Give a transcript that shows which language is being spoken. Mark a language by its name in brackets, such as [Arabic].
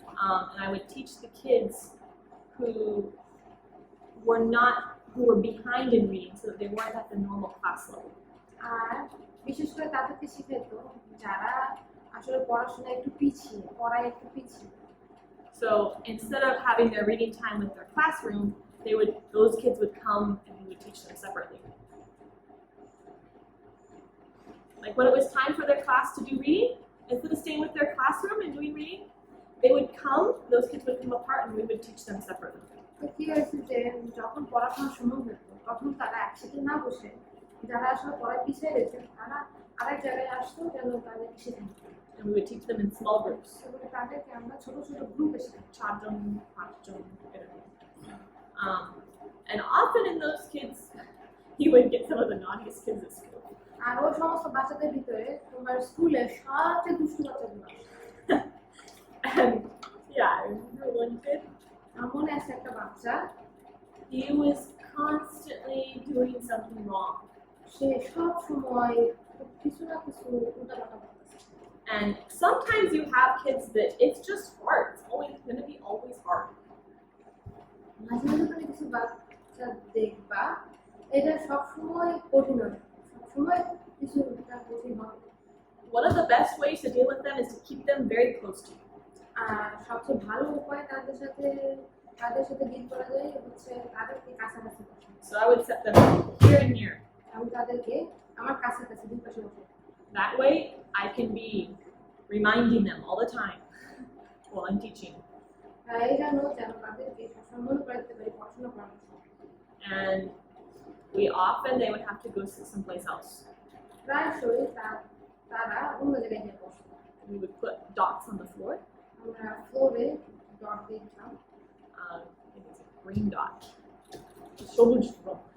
[English] and I would teach the kids who were behind in reading so that they weren't at the normal class level. [Bangla] আর বিশেষ করে তাদেরকে শিখাইতো যারা আসলে পড়াশোনায় একটু পিছিয়ে, পড়ায় একটু পিছিয়ে। [English] So instead of having their reading time with their classroom, those kids would come and we would teach them separately. Like when it was time for their class to do reading, instead of staying with their classroom and doing reading, those kids would come apart and we would teach them separately. [Bangla] তো কি হয়েছে যে যখন পড়াশোনার সময় হতো তখন তারা একসাথে না বসে, যারা আসলে পড়ায় পিছিয়ে রয়েছে তারা আরেক জায়গায় আসতো যেন তাদেরকে শেখাতো, [English] And we would teach them in small groups. [Bangla] এবং তাদেরকে আমরা ছোট ছোট গ্রুপে শেখাই। চারজন, পাঁচজন, এরকম। [English] And often in those kids, you would get some of the naughtiest kids at school. [Bangla] আর ওই সমস্ত বাচ্চাদের ভিতরে তোমার স্কুলে সবচেয়ে দুষ্টু বাচ্চাগুলো আসে। [English] And yeah, I remember one kid, [Bangla] মনে আছে একটা বাচ্চা, [English] he was constantly doing something wrong. [Bangla] সে সব সময় কিছু না কিছু উল্টাপাল্টা করতেছে। [English] And sometimes you have kids that it's just hard. It's always going to be always hard. [Bangla] মাঝে মাঝে তুমি কিছু বাচ্চা দেখবা এটা সব সময় কঠিন হয়, সব সময় কিছু কঠিন হয়। [English] One of the best ways to deal with them is to keep them very close to you. [Bangla] আর সবচেয়ে ভালো উপায় তাদের সাথে ডিল করা যায় হচ্ছে তাদেরকে কাছাকাছি বসে। [English] So I would set them here and here. [Bangla] আমি তাদেরকে আমার কাছাকাছি দুই পাশে বসে। [English] That way, I can be reminding them all the time while I'm teaching. [Bangla] এই জন্য যেন তাদেরকে সবসময় মনে করে দিতে পারি পড়াশোনা করার সময়। [English] And they would have to go sit someplace else. [Bangla] প্রায়শই তারা অন্য জায়গায় গিয়ে বসে। [English] We would put dots on the floor. [Bangla] আমরা ফ্লোরে ডট দিয়ে দিতাম। [English] I think it's a green dot. [Bangla] সবুজ রং।